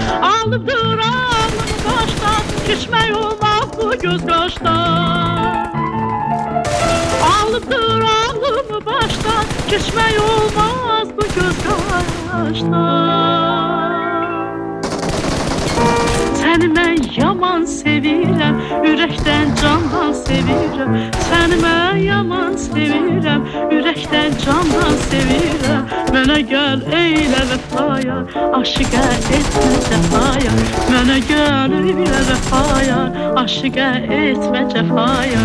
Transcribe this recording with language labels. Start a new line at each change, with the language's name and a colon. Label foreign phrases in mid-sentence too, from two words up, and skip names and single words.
Turkish: Alıpdır ağlını baştan, geçmek olmaz bu göz kaştan. Alıpdır ağlımı baştan, geçmek olmaz bu göz kaştan.
Azerbaijani: Seni mən yaman sevirəm, ürəkdən candan sevirəm. Səni mən yaman sevirəm, ürəkdən candan sevirəm. Mənə gəl eylə vəfaya, aşıqə etmə cəfaya. Mənə gəl eylə vəfaya, aşıqə etmə cəfaya.